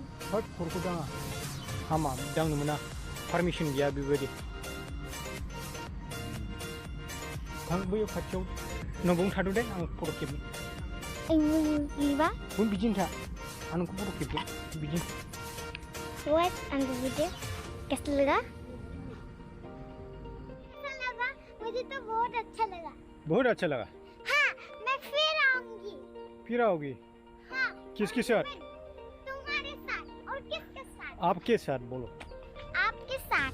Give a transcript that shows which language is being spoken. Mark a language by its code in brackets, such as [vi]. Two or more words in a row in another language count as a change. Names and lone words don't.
[brx] होद खर'खौ दाङा हामा दांनो मोना पारमिसन गैया बेबायदि थां बैयाव खाथियाव नोंबावनो थाद' दे आं फट' खेबनो Iba, बुं बिदिनो था आं नोंखौ फट' खेबगोन बिदिनो [en] what and the video [hi] कैसा लगा मुझे तो बहुत अच्छा लगा बहुत अच्छा लगा हाँ मैं फिर आऊंगी फिर आओगी हाँ किसके साथ तुम्हारे साथ और किसके साथ आपके साथ बोलो आपके साथ